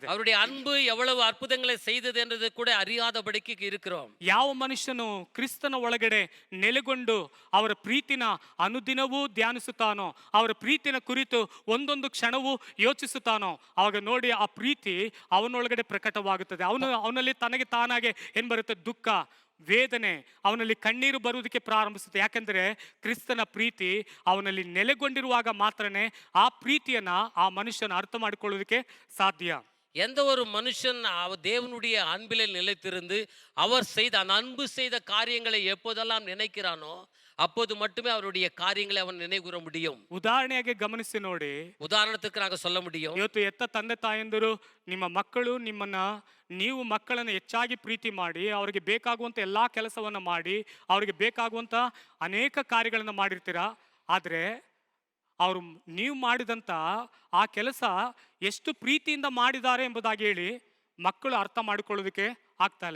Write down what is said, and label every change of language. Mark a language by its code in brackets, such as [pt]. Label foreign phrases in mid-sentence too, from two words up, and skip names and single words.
[ta] அவருடைய அன்பு எவ்வளவு அற்புதங்களை செய்தது என்றது கூட அறியாதபடிக்கு இருக்கிறோம். [kn] ಯಾವ ಮನುಷ್ಯನು ಕ್ರಿಸ್ತನ ಒಳಗಡೆ ನೆಲೆಗೊಂಡು ಅವರ ಪ್ರೀತಿನ ಅನುದಿನವೂ ಧ್ಯಾನಿಸುತ್ತಾನೋ, ಅವರ ಪ್ರೀತಿನ ಕುರಿತು ಒಂದೊಂದು ಕ್ಷಣವೂ ಯೋಚಿಸುತ್ತಾನೋ, ಅವಾಗ ನೋಡಿ ಆ ಪ್ರೀತಿ ಅವನೊಳಗಡೆ ಪ್ರಕಟವಾಗುತ್ತದೆ. ಅವನಲ್ಲಿ ತನಗೆ ತಾನಾಗೆ ಏನ್ ಬರುತ್ತೆ, ದುಃಖ, ವೇದನೆ, ಅವನಲ್ಲಿ ಕಣ್ಣೀರು ಬರುವುದಕ್ಕೆ ಪ್ರಾರಂಭಿಸುತ್ತೆ. ಯಾಕಂದ್ರೆ ಕ್ರಿಸ್ತನ ಪ್ರೀತಿ ಅವನಲ್ಲಿ ನೆಲೆಗೊಂಡಿರುವಾಗ ಮಾತ್ರನೇ ಆ ಪ್ರೀತಿಯನ್ನ ಆ ಮನುಷ್ಯನ ಅರ್ಥ ಮಾಡಿಕೊಳ್ಳುವುದಕ್ಕೆ ಸಾಧ್ಯ. [ta] எந்த ஒரு மனுஷன் தேவனுடைய அன்பிலே நிலைத்திருந்து அவர் செய்த அந்த அன்பு செய்த காரியங்களை எப்போதெல்லாம் நினைக்கிறானோ அப்போது மட்டுமே அவருடைய காரியங்களை அவன் நினைவுகூர முடியும். [kn] ಉದಾಹರಣೆಯಾಗಿ ಗಮನಿಸಿ ನೋಡಿ, [ta] உதாரணத்துக்கு நாங்க சொல்ல முடியும். [kn] ಇವತ್ತು ಎತ್ತ ತಂದೆ ತಾಯಂದಿರು ನಿಮ್ಮ ಮಕ್ಕಳು ನೀವು ಮಕ್ಕಳನ್ನು ಹೆಚ್ಚಾಗಿ ಪ್ರೀತಿ ಮಾಡಿ ಅವರಿಗೆ ಬೇಕಾಗುವಂತ ಎಲ್ಲಾ ಕೆಲಸವನ್ನ ಮಾಡಿ ಅವರಿಗೆ ಬೇಕಾಗುವಂತ ಅನೇಕ ಕಾರ್ಯಗಳನ್ನು ಮಾಡಿರ್ತೀರಾ. ಆದ್ರೆ ಅವರು ನೀವು ಮಾಡಿದಂತ ಆ ಕೆಲಸ ಎಷ್ಟು ಪ್ರೀತಿಯಿಂದ ಮಾಡಿದ್ದಾರೆ ಎಂಬುದಾಗಿ ಹೇಳಿ ಮಕ್ಕಳು ಅರ್ಥ ಮಾಡಿಕೊಳ್ಳೋದಕ್ಕೆ ಆಗ್ತಾ ಇಲ್ಲ.